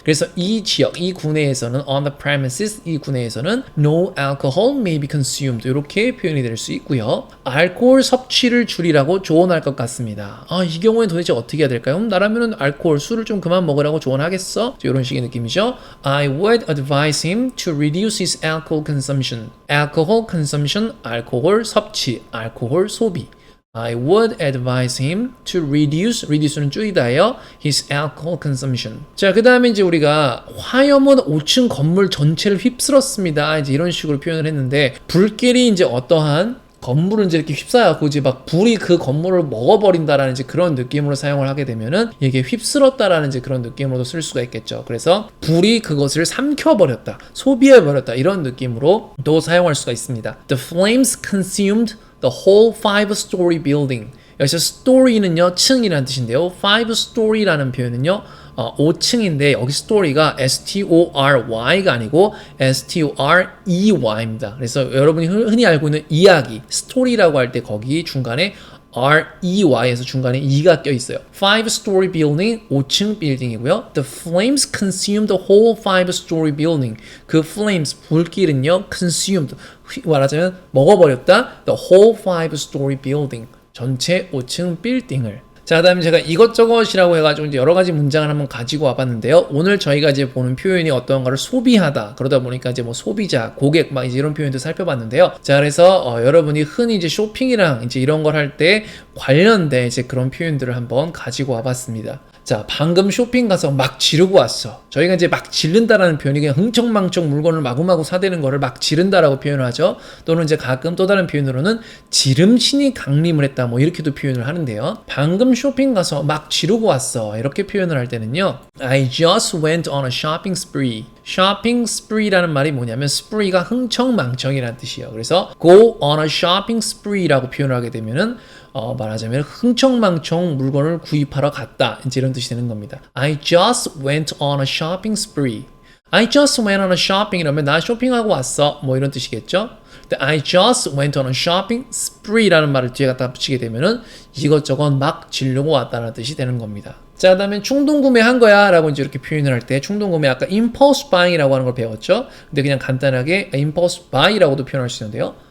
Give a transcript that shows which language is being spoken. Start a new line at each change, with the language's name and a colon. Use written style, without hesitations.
Korean: 그래서 이 지역, 이 구내에서는
English: on the premises,
Korean: 이 구내에서는
English: no alcohol may be consumed
Korean: 이렇게 표현이 될 수 있고요. 알코올 섭취를 줄이라고 조언할 것 같습니다. 이 경우에 도대체 어떻게 해야 될까요? 나라면은 알코올, 술을 좀 그만 먹으라고 조언하겠어? 이런 식의 느낌이죠.
English: I would advise him to reduce his alcohol consumption.
Korean: alcohol consumption, 알코올 섭취, 알코올 소비.
English: I would advise him to reduce는
Korean: 줄이다예요.
English: his alcohol consumption.
Korean: 자, 그 다음에 이제 우리가 화염은 5층 건물 전체를 휩쓸었습니다. 이제 이런 식으로 표현을 했는데 불길이 이제 어떠한 건물을 이제 이렇게 휩싸여갖고 이제 막 불이 그 건물을 먹어버린다라는 이제 그런 느낌으로 사용을 하게 되면은 이게 휩쓸었다라는 이제 그런 느낌으로도 쓸 수가 있겠죠. 그래서 불이 그것을 삼켜버렸다, 소비해버렸다 이런 느낌으로 또 사용할 수가 있습니다.
English: The flames consumed the whole 5-story building.
Korean: 여기서 story는요, 층이라는 뜻인데요. 5story라는 표현은요, 5층인데 여기 story가 S-T-O-R-Y가 아니고 S-T-O-R-E-Y입니다. 그래서 여러분이 흔히 알고 있는 이야기, story라고 할 때 거기 중간에 R-E-Y에서 중간에 E가 껴있어요. 5-story building, 5층 빌딩이고요.
English: The flames consumed the whole 5-story building.
Korean: 그 flames, 불길은요, consumed, 말하자면 먹어버렸다.
English: The whole 5-story building.
Korean: 전체 5층 빌딩을. 자, 그 다음에 제가 이것저것이라고 해가지고 이제 여러 가지 문장을 한번 가지고 와봤는데요. 오늘 저희가 이제 보는 표현이 어떤가를 소비하다. 그러다 보니까 이제 뭐 소비자, 고객, 막 이제 이런 표현도 살펴봤는데요. 자, 그래서 여러분이 흔히 이제 쇼핑이랑 이제 이런 걸 할 때 관련된 이제 그런 표현들을 한번 가지고 와봤습니다. 자, 방금 쇼핑 가서 막 지르고 왔어. 저희가 이제 막 지른다라는 표현이 그냥 흥청망청 물건을 마구마구 사대는 거를 막 지른다라고 표현을 하죠. 또는 이제 가끔 또 다른 표현으로는 지름신이 강림을 했다. 뭐 이렇게도 표현을 하는데요. 방금 쇼핑 가서 막 지르고 왔어. 이렇게 표현을 할 때는요.
English: I just went on a shopping spree.
Korean: shopping spree라는 말이 뭐냐면 spree가 흥청망청이라는 뜻이에요. 그래서
English: go on a shopping spree
Korean: 라고 표현을 하게 되면은 말하자면 흥청망청 물건을 구입하러 갔다. 이제 이런 뜻이 되는 겁니다.
English: I just went on a shopping spree. I just went on a shopping
Korean: 이러면 나 쇼핑하고 왔어. 뭐 이런 뜻이겠죠? 근데
English: I just went on a shopping spree
Korean: 라는 말을 뒤에 갖다 붙이게 되면은 이것저것 막 지르고 왔다는 뜻이 되는 겁니다. 자, 그 다음에 충동 구매한 거야 라고 이제 이렇게 표현을 할 때 충동 구매 아까 impulse buying이라고 하는 걸 배웠죠? 근데 그냥 간단하게 impulse buy라고도 표현할 수 있는데요.